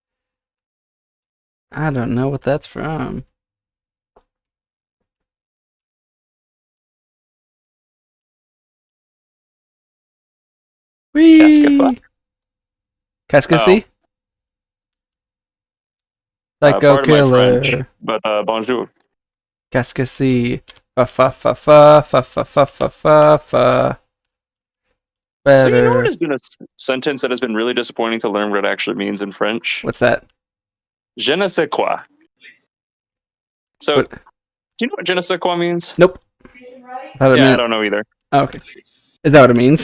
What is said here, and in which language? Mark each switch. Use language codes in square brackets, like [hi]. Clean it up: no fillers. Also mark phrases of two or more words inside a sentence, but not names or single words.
[en] I don't know what that's from. Whee! Cascafa? Cascassy? Psycho Pardon my killer. French, but bonjour. Cascassy. Fa fa fa fa fa fa fa fa fa fa. So you know what Better. has been a sentence that has been really disappointing to learn what it actually means in French? What's that? [fr] Je ne sais quoi. So, [en] What? do you know what [fr] je ne sais quoi [en] means? Nope. I Yeah, I don't know either. Oh, okay. Is that what it means?